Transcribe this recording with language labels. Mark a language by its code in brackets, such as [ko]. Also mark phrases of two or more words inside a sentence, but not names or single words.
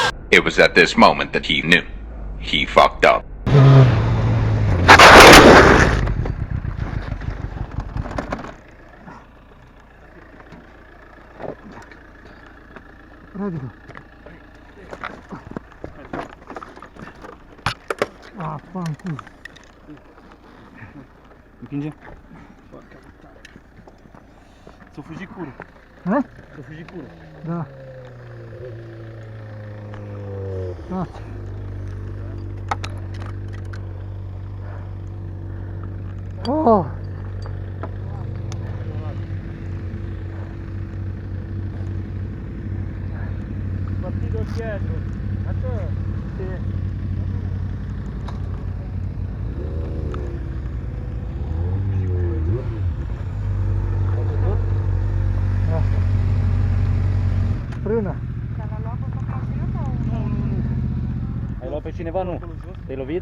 [en] It was at this moment that he knew. He fucked up. [it] Rapido. Ah, fanculo. [ro] Împinge? S-a fugit curul. Eh? S-a fugit curul. Da. Da. Oh! [it] Partito dietro. Sì. [ro] Frână. Dar l-a luat pe mașină sau? Nu. Ai luat pe cineva? Nu. Te-ai lovit?